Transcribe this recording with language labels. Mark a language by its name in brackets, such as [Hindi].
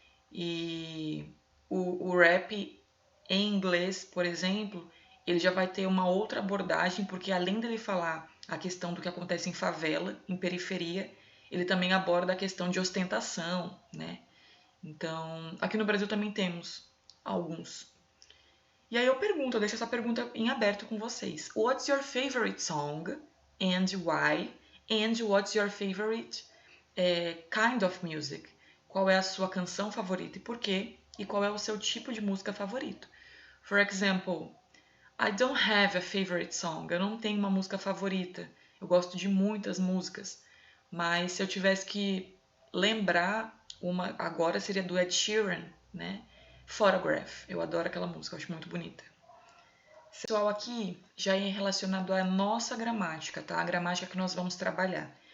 [Portuguese] E o rap em inglês, por exemplo, ele já vai ter uma outra abordagem, porque além dele falar a questão do que acontece em favela, em periferia, ele também aborda a questão de ostentação, né? Então, aqui no Brasil também temos alguns. E aí eu deixo essa pergunta em aberto com vocês. [English] What's your favorite song and why? And what's your favorite kind of music? [Portuguese] Qual é a sua canção favorita e por quê? E qual é o seu tipo de música favorito? [English] For example, I don't have a favorite song. [Portuguese] Eu não tenho uma música favorita. Eu gosto de muitas músicas. Mas se eu tivesse que lembrar uma agora, seria do Ed Sheeran, né? Photograph. Eu adoro aquela música, eu acho muito bonita. Pessoal, aqui já é relacionado à nossa gramática, tá? A gramática que nós vamos trabalhar.